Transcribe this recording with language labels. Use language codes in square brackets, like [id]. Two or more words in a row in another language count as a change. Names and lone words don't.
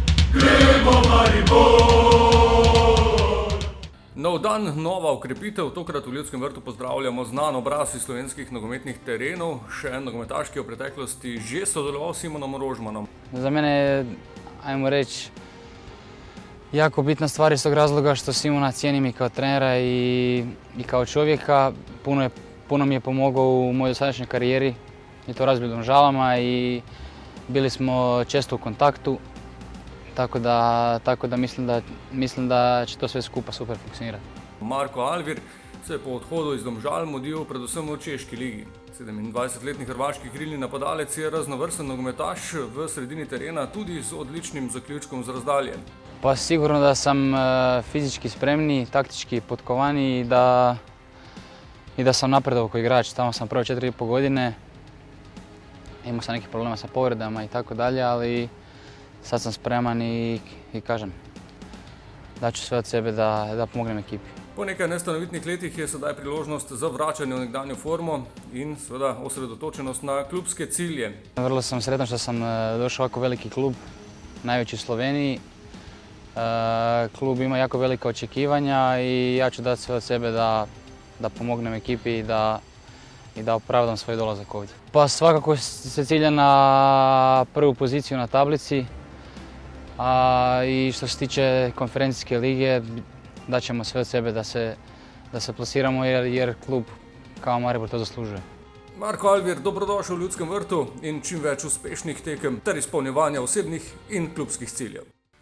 [sl] Nov dan, nova ukrepitev. Tokrat v Ljudskem vrtu pozdravljamo znan obraz iz slovenskih nogometnih terenov. Še en nogometaš, ki je v preteklosti že sodeloval s Simonom Rožmanom. [hr] Za mene je, ajmo reći, jako bitna stvar iz tog razloga što Simona cijenim i kao trenera i kao čovjeka. Puno mi je pomogao u mojoj dosadašnjoj karijeri i to razbio Domžalama i bili smo često u kontaktu. Tako da mislim da će to sve skupa super funkcionirati. [sl] Marko Alvir se je po odhodu iz Domžal mudil predvsem v češki ligi. 27-letni hrvaški krilni napadalec je raznovrsten nogometaš v sredini terena, tudi z odličnim zaključkom z razdalje. [hr] Pa sigurno da sam fizički spremniji, taktički potkovaniji i da sam napredovao kao igrač. Tamo sam prvo 4,5 godine. Imao sam nekih problema sa povredama i tako dalje, ali sad sam spreman i kažem, daću sve od sebe da pomognem ekipi. [sl] Po nekaj nestanovitnih letih je sedaj priložnost za vračanje v nekdanjo formo in seveda osredotočenost na klubske cilje. [hr] Vrlo sam sretan što sam došao u ovako veliki klub, najveći u Sloveniji. Klub ima jako velika očekivanja i ja ću dati sve od sebe da pomognem ekipi i da opravdam svoj dolazak ovdje. Pa svakako se cilja na prvu poziciju na tablici. I što se tiče konferencijske lige, daćemo sve od sebe da se plasiramo jer klub kao Maribor to zaslužuje. [sl] Marko Alvir, dobrodošel v Ljudskem vrtu in čim več uspešnih tekem ter izpolnjevanja osebnih in klubskih ciljev.